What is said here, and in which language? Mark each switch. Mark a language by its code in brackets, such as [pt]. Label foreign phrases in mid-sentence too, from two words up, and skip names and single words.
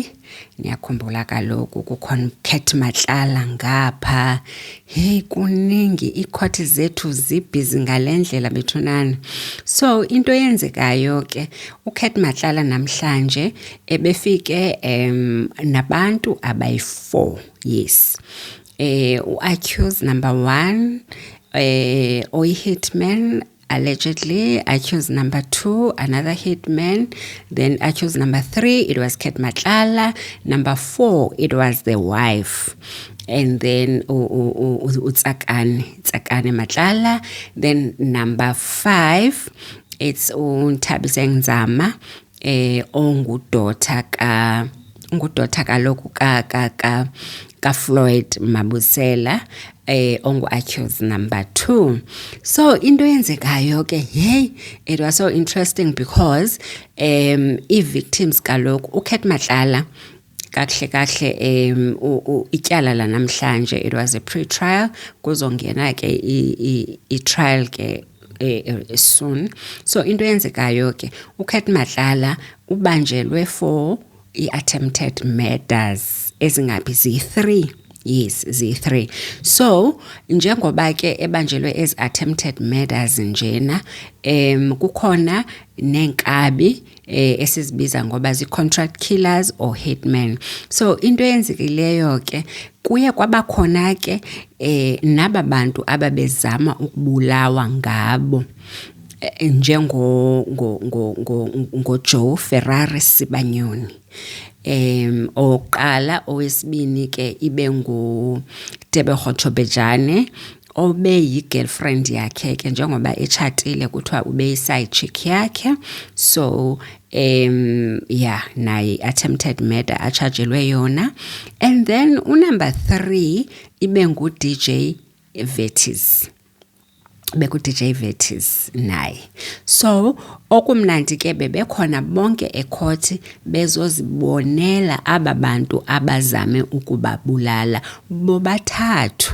[xh] Niyakhumbula kaloku kukhona Kate Matlala ngapha. Hey kuningi, icourt zethu zibhizi ngalendlela bethunana. So into yenzekayo ke uKate Matlala namhlanje ebefike nabantu abayi4. [en] Yes. Accused number 1 hitman, allegedly. Accused number 2, another hitman. Then accused number 3, it was Kate Matlala. Number 4, it was the wife. And then Tsakane Matlala. Then number 5, it's Thabise Nzama, [xh] ongudota kaloku ka [en] Floyd Mabusela, ongu-accused number 2. [xh] So into yenzekayo ke, [en] hey, it was so interesting because [xh] i-victims kaloku uKate Matlala kahle ityala la namhlanje, [en] it was a pre-trial, [xh] kuzongena ke i-trial ke soon. So into yenzekayo ke uKate Matlala ubanjelwe for i- [en] attempted murders [xh] ezingaphi zi-3. Yes, zi-3. So njengoba ke ebanjelwe as [en] attempted murders [xh] njena, kukhona nenkabi esizibiza ngoba zi- [en] contract killers or hitmen. [xh] So into yenzekileyo ke kuye kwabakhona ke naba bantu ababezama ukubulawa ngabo, njengo Joe Ferrari Sibanyoni. Oqala owesibini ke ibe ngu Tebogo Chobejane, obe yi-girlfriend yakhe ke njengoba etshatile kuthiwa ube yi- [en] side chick [xh] yakhe. So naye [en] attempted murder [xh] achajelwe yona. [en] And then number 3 ibe ngu DJ Vetis. [xh] DJ Vetis naye. So okumnandi ke bebekhona bonke ecourt bezozibonela aba bantu abazame ukubabulala bobathathu.